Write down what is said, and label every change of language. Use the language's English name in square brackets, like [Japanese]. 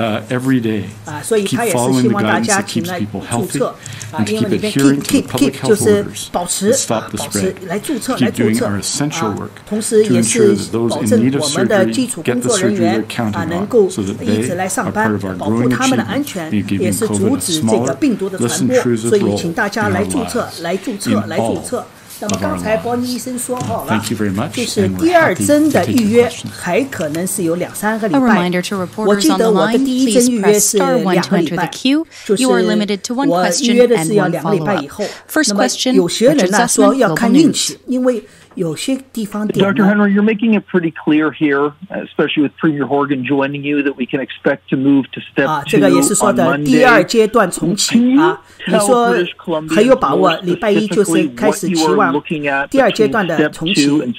[English] every day, to keep following the guidance that keeps people healthy, and to keep adhering to the public health orders that stop the spread, to keep doing our essential work to ensure that those in need of surgery get the surgery they're counting on, so that they are part of our growing achievement in giving COVID a smaller, less intrusive role in our lives, in all [Chinese] 那么刚才波尼医生说好了，就是第二针的预约还可能是有2-3个礼拜。我记得我的第一针预约是2个礼拜，就是我预约的是要2个礼拜以后。那么有些人呢说要看运气，因为有些地方点。 [English] Dr. Henry, you're making it pretty clear here, especially with Premier Horgan joining you, that we can expect to move to step 2 [Chinese] 这个也是说的第二阶段重启啊。你说很有把握，礼拜一就是开始期望第二阶段的重启。